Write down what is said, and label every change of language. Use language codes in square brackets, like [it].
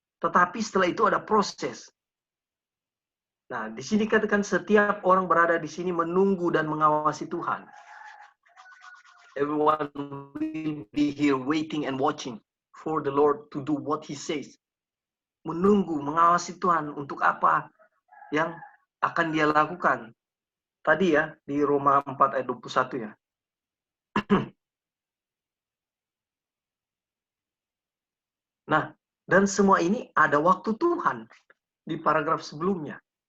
[id] Tetapi setelah itu ada proses. Nah, di sini katakan setiap orang berada di sini menunggu dan mengawasi Tuhan. [en] Everyone will be here waiting and watching for the Lord to do what He says. [id] Menunggu, mengawasi Tuhan untuk apa yang akan Dia lakukan. Tadi ya, di Roma 4 ayat 21 ya. Nah, dan semua ini ada waktu Tuhan di paragraf sebelumnya.